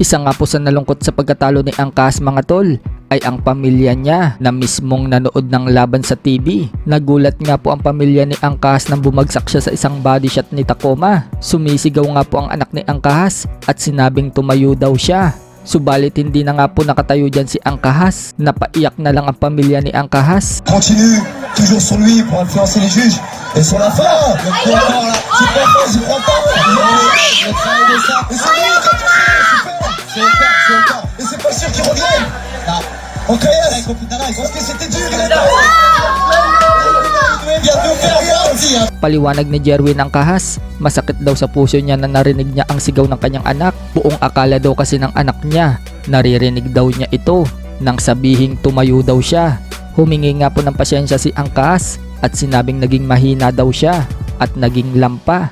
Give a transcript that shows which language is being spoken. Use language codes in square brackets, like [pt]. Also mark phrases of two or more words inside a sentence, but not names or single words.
[tl] Isa nga po sa nalungkot sa pagkatalo ni Angkas mga tol ay ang pamilya niya na mismong nanood ng laban sa TV. Nagulat nga po ang pamilya ni Angkas nang bumagsak siya sa isang [en] body shot [tl] ni Takuma. Sumisigaw nga po ang anak ni Angkas at sinabing tumayo daw siya. Subalit hindi na nga po nakatayo dyan si Angkas. Napaiyak na lang ang pamilya ni Angkas. [fr] Continue toujours sur lui pour influencer les juges. Et sur la fin, le coup encore là, j'y crois pas. Et c'est lui qui a touché, super. Et c'est pas sûr qu'il revienne. Ok, parce que c'était dur, il a [tl] Paliwanag ni Jerwin Angkas, masakit daw sa puso niya na narinig niya ang sigaw ng kanyang anak. Buong akala daw kasi ng anak niya, naririnig daw niya ito nang sabihing tumayo daw siya. Humingi nga po ng pasyensya si Angkas at sinabing naging mahina daw siya at naging lampa.